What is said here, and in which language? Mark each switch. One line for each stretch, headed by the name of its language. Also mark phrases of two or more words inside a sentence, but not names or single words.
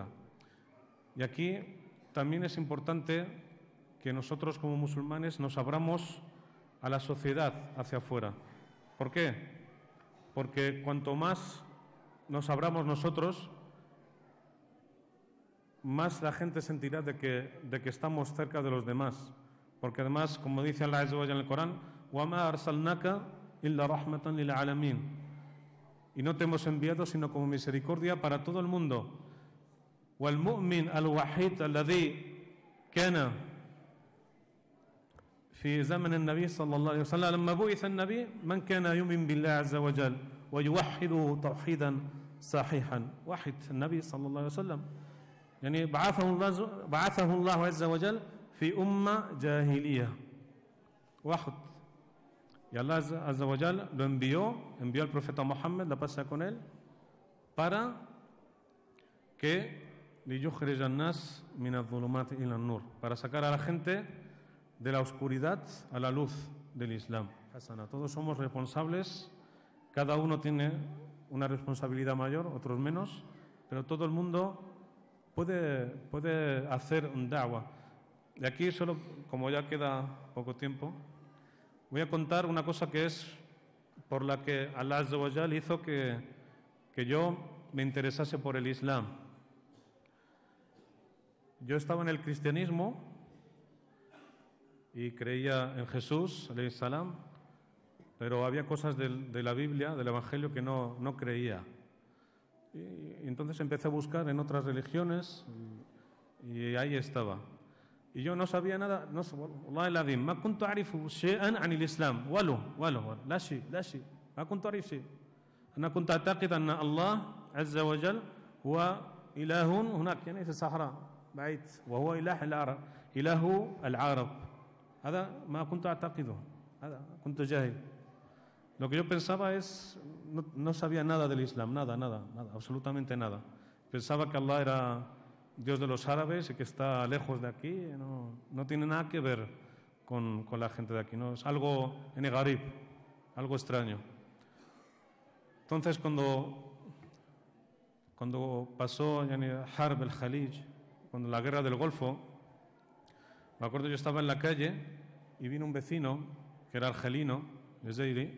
Spanish: Y aquí también es importante que nosotros como musulmanes nos abramos a la sociedad hacia afuera. ¿Por qué? Porque cuanto más nos abramos nosotros, más la gente sentirá de que estamos cerca de los demás. Porque además, como dice Allah
Arabic: عز وجل
Spanish: en el Corán,
Arabic: وَمَا أَرْسَلْنَاكَ إِلَّا رَحْمَةً لِلْعَالَمِينَ.
Spanish: Y no te hemos enviado sino como misericordia para todo el mundo.
Arabic: وَالْمُؤْمِنْ الْوَحِيدُ الَّذِي كَانَ في زمن النبي صلى الله عليه وسلم لما بعث النبي من كان يؤمن بالله عز وجل ويوحده توحيدا صحيحا. واحد النبي صلى الله عليه وسلم يعني بعثه الله عز وجل في أمة جاهلية.
Spanish: واحد. Y Allah
Arabic: عز وجل
Spanish: lo envió al profeta Muhammad, la paz sea con él, para que
Arabic: ليخرج الناس من الظلمات إلى النور,
Spanish: para sacar a la gente de la oscuridad a la luz del Islam. Todos somos responsables, cada uno tiene una responsabilidad mayor, otros menos, pero todo el mundo puede hacer un da'wah. De aquí solo, como ya queda poco tiempo, voy a contar una cosa que es por la que Allah
Arabic: عز وجل
Spanish: hizo que yo me interesase por el Islam. Yo estaba en el cristianismo y creía en Jesús,
Arabic: عليه السلام,
Spanish: pero había cosas de la Biblia, del Evangelio, que no creía. Y entonces empecé a buscar en otras religiones y ahí estaba. Y yo no sabía nada,
Arabic: والله العظيم ما كنت أعرف شيئا عن الإسلام ولو لا شيء ما كنت أعرف شيء. أنا كنت أعتقد أن الله عز وجل هو إله هناك يعني في الصحراء بعيد وهو إله العرب. هذا ما كنت أعتقده, هذا كنت جاهل.
Spanish: Lo que yo pensaba es, no sabía nada del Islam, nada, absolutamente nada. Pensaba que Allah era Dios de los árabes y que está lejos de aquí, no tiene nada que ver con la gente de aquí, ¿no? Es algo en garib, algo extraño. Entonces, cuando pasó
Arabic: حرب الخليج,
Spanish: cuando la guerra del Golfo, me acuerdo yo estaba en la calle y vino un vecino que era argelino, Zeiri.